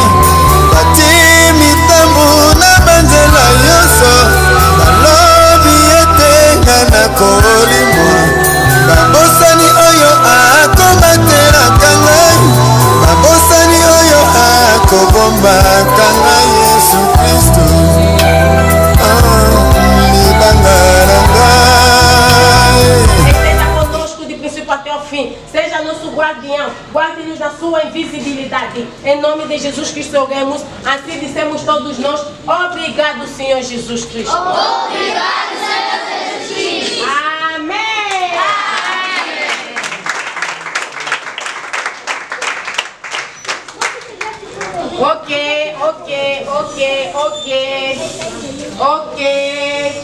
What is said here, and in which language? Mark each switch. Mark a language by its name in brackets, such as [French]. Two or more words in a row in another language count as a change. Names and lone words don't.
[Lingala] bati mitambu na banzela nyonso balobi ete nga na kolimwa babosani oyo akomatelaka ngai babosani oyo akobombaka ngai Yesu Kristo libanga na ngai. [Portuguese] Até o fim, seja nosso guardião, guarde-nos na sua invisibilidade. Em nome de Jesus Cristo oremos, assim dissemos todos nós. Obrigado, Senhor Jesus Cristo. Obrigado, Senhor Jesus Cristo. Amém. Ok.